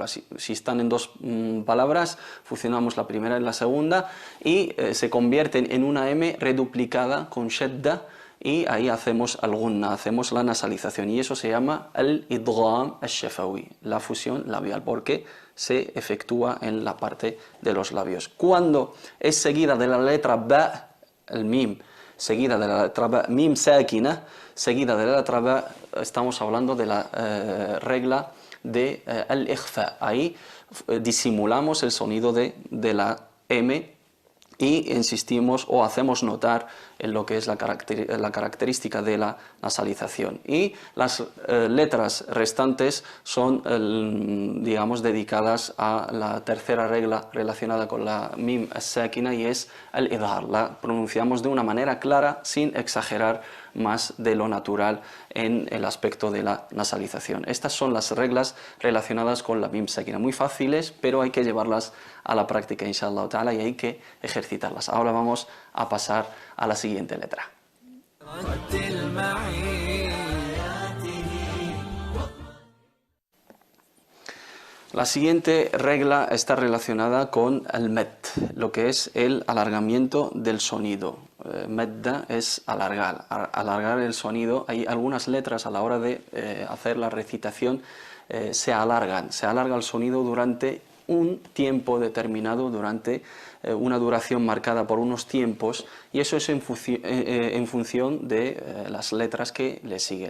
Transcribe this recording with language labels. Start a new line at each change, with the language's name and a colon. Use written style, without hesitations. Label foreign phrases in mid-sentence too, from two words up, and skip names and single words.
Spanish: Si están en dos palabras, fusionamos la primera en la segunda, y se convierten en una M reduplicada con shadda, y ahí hacemos al-gunna, hacemos la nasalización, y eso se llama
Arabic: الإدغام الشفوي,
Spanish: la fusión labial, porque se efectúa en la parte de los labios. Cuando es seguida de la letra ba, el mim, seguida de la letra ba,
Arabic: ميم ساكنة,
Spanish: seguida de la letra ba, estamos hablando de la regla de al-ikhfa. Ahí disimulamos el sonido de la M, y insistimos o hacemos notar en lo que es la característica de la nasalización. Y las letras restantes son, digamos, dedicadas a la tercera regla relacionada con la
Arabic: الميم الساكنة,
Spanish: y es el idhar. La pronunciamos de una manera clara, sin exagerar más de lo natural en el aspecto de la nasalización. Estas son las reglas relacionadas con la
Arabic: ميم ساكنة,
Spanish: muy fáciles, pero hay que llevarlas a la práctica,
Arabic: إن شاء الله تعالى,
Spanish: y hay que ejercitarlas. Ahora vamos a pasar a la siguiente letra.
Arabic: رتل معي
Spanish: La siguiente regla está relacionada con el med, lo que es el alargamiento del sonido. Medda es alargar, alargar el sonido. Hay algunas letras a la hora de hacer la recitación se alarga el sonido durante un tiempo determinado, durante una duración marcada por unos tiempos, y eso es en función de las letras que le siguen.